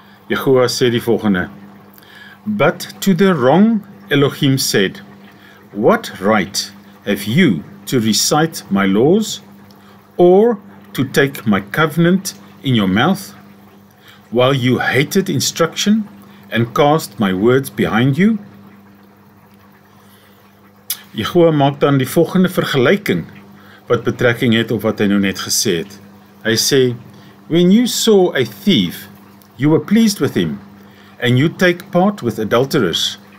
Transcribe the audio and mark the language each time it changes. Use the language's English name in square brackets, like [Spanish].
[Afrikaans] Jehovah sê die volgende: [English] But to the wrong Elohim said, What right have you to recite my laws, or to take my covenant in your mouth, while you hated instruction and cast my words behind you? [Afrikaans] Jehovah maak dan die volgende vergelyking wat betrekking het op wat hy nou net gesê het. Hy sê, [English] When you saw a thief, you were pleased with him, and you take part with adulterers.